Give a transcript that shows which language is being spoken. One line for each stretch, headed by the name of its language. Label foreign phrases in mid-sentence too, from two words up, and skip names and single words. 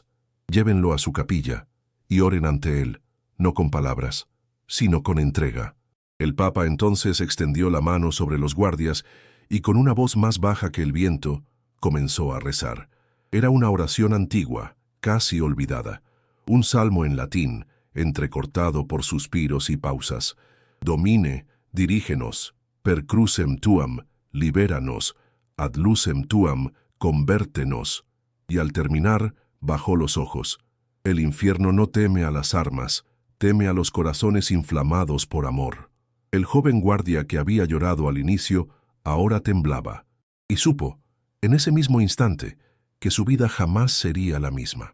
Spanish: Llévenlo a su capilla, y oren ante él, no con palabras, sino con entrega. El Papa entonces extendió la mano sobre los guardias, y con una voz más baja que el viento, comenzó a rezar. Era una oración antigua, casi olvidada, un salmo en latín, entrecortado por suspiros y pausas.
Latin: Domine, dirígenos, per crucem tuam, libéranos, ad lucem tuam, convértenos.
Spanish: Y al terminar, bajó los ojos. El infierno no teme a las armas, teme a los corazones inflamados por amor. El joven guardia que había llorado al inicio, ahora temblaba, y supo, en ese mismo instante, que su vida jamás sería la misma.